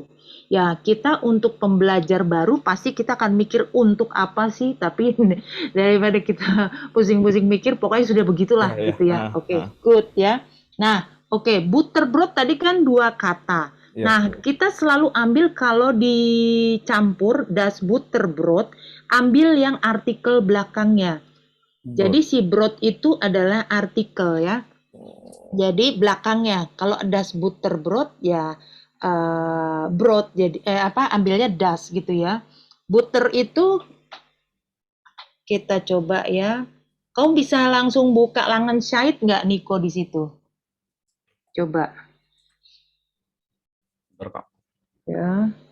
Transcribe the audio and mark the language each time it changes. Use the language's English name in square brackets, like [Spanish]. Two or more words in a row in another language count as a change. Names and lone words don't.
[Indonesian] Ya, kita untuk pembelajar baru pasti kita akan mikir untuk apa sih, tapi daripada kita pusing-pusing mikir, pokoknya sudah begitulah ya, ya. gitu ya. Oke, good ya. Nah, oke, butterbrot tadi kan 2 kata. Ya. Nah, kita selalu ambil kalau dicampur [German] das butterbrot, [Indonesian] ambil yang artikel belakangnya. Jadi si brot itu adalah artikel ya. Jadi belakangnya kalau [German] das butterbrot [Indonesian] ya brot jadi ambilnya das gitu ya. Butter itu kita coba ya. Kau bisa langsung buka Langenscheidt nggak Niko di situ? Coba Bentar, Kak. ya.